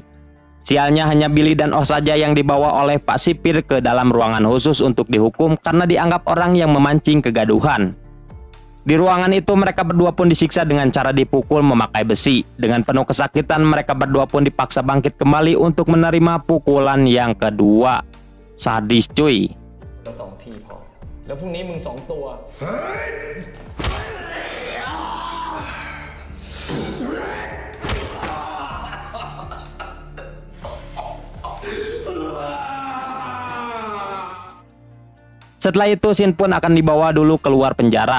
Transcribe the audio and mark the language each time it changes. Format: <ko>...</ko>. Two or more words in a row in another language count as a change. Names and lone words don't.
<id>Sialnya hanya Billy dan Oh saja yang dibawa oleh Pak Sipir ke dalam ruangan khusus untuk dihukum karena dianggap orang yang memancing kegaduhan. Di ruangan itu mereka berdua pun disiksa dengan cara dipukul memakai besi. Dengan penuh kesakitan mereka berdua pun dipaksa bangkit kembali untuk menerima pukulan yang kedua. Sadis cuy.</id> <th>ก็2 ทีพอ แล้วพรุ่งนี้มึง2 ตัว</th> <id>Setelah itu Shin pun akan dibawa dulu keluar penjara.</id>